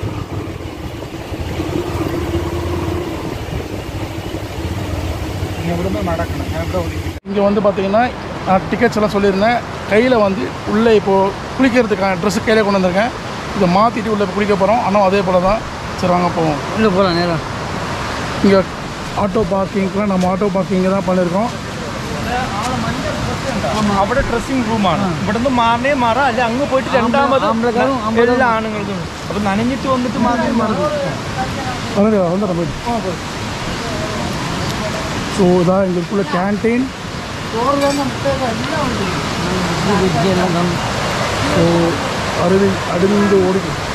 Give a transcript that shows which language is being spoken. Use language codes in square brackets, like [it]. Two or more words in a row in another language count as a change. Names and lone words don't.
[ta] இங்கே வந்து பார்த்தீங்கன்னா நான் டிக்கெட்ஸ் எல்லாம் சொல்லியிருந்தேன். கையில் வந்து உள்ளே இப்போது குளிக்கிறதுக்கான ட்ரெஸ்ஸு கையில் கொண்டு வந்திருக்கேன். இதை மாற்றிட்டு உள்ளே குளிக்க போகிறோம். ஆனால் அதே போல் தான். சரி வாங்க போவோம். உள்ளே போகலாம் நேரம். இங்கே [en] auto parking [ta] நம்ம [en] auto parking [ta] தான் பண்ணியிருக்கோம். [ml] അവിടെ [en] dressing room. [ml] ഇവിടുന്ന് മാറണേ മാറാം, അല്ലെ അങ്ങ് പോയിട്ട് രണ്ടാമത് എല്ലാ ആണുങ്ങൾക്കും. അപ്പൊ നനഞ്ഞിട്ട് വന്നിട്ട് മാറി മാറും. [ta] ஸோ இதான் எங்களுக்குள்ள கேன்டீன். ஸோ அடிந்து ஓடிக்கும்.